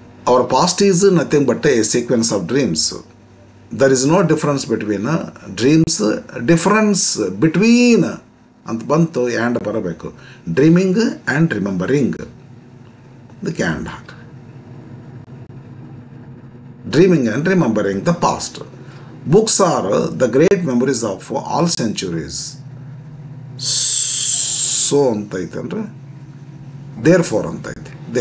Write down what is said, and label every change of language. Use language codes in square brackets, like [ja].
[en] Our past is nothing but a sequence of dreams. There is no difference between dreams, difference between [kn] ಅಂತ ಬಂತು, [en] And ಬರಬೇಕು. Dreaming and remembering [kn] ಇದಕ್ಕೆ and hockey. [en] Dreaming and remembering the past. Books are the great memories of all centuries. [kn] So ಅಂತ ಐತೆ ಅಂದರೆ there four ಅಂತ ಐತಿ.